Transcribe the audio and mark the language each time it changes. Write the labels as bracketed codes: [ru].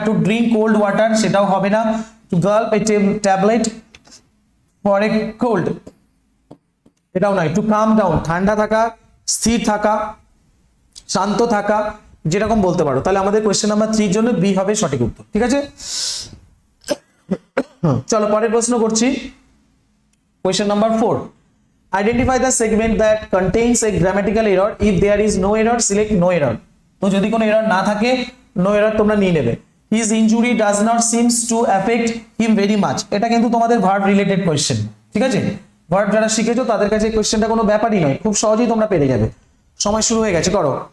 [en] to drink cold water, [bn] সেটাও হবে না। [en] to gulp a tablet for a cold, [bn] এটাও নয়। [en] to come down, [bn] ঠান্ডা থাকা, স্থির থাকা, শান্ত থাকা, যেরকম বলতে পারো। তাহলে আমাদের কোয়েশ্চেন নাম্বার 3 জন্য বি হবে সঠিক উত্তর, ঠিক আছে। চলো পরের প্রশ্ন করছি। [en] Question number 4, identify the segment that contains a grammatical error. If there is no error, select no error. [bn] তো যদি কোনো এরর না থাকে, নো এরর তোমরা নিয়ে নেবে। [en] His injury does not seems to affect him very much, [bn] এটা কিন্তু তোমাদের ভার্ব রিলেটেড কোয়েশ্চেন, ঠিক আছে। ভার্ব যারা শিখেছো তাদের কাছে এই কোয়েশ্চেনটা কোনো ব্যাপারই নয়, খুব সহজেই তোমরা পেরে যাবে। সময় শুরু হয়ে গেছে, করো।